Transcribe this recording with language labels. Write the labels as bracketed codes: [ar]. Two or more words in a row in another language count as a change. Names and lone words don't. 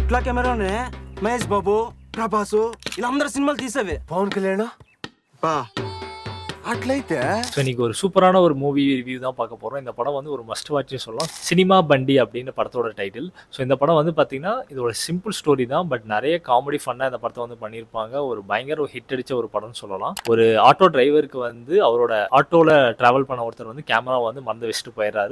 [te] ఇట్లా కెమెరానే మహేష్ బాబు, ప్రభాసు ఇలా అందరు సినిమాలు తీసేవే. పవన్ కళ్యాణ్ బా అట్లయితే [ta] ஸோ இன்னைக்கு ஒரு சூப்பரான ஒரு [en] movie review [ta] தான் பார்க்க போகிறோம். இந்த படம் வந்து ஒரு [en] must watch [ta] சொல்லலாம். சினிமா பண்டி அப்படின்னு படத்தோட டைட்டில். ஸோ இந்த படம் வந்து பார்த்தீங்கன்னா இது ஒரு [en] simple story [ta] தான், பட் நிறைய [en] comedy fun [ta] இந்த படத்தை வந்து பண்ணியிருப்பாங்க. ஒரு பயங்கர ஹிட் அடித்த ஒரு படம்னு சொல்லலாம். ஒரு [en] auto driver [ta] வந்து அவரோட ஆட்டோவில் ட்ராவல் பண்ண ஒருத்தர் வந்து கேமராவை வந்து மறந்து வச்சுட்டு போயிடுறாரு.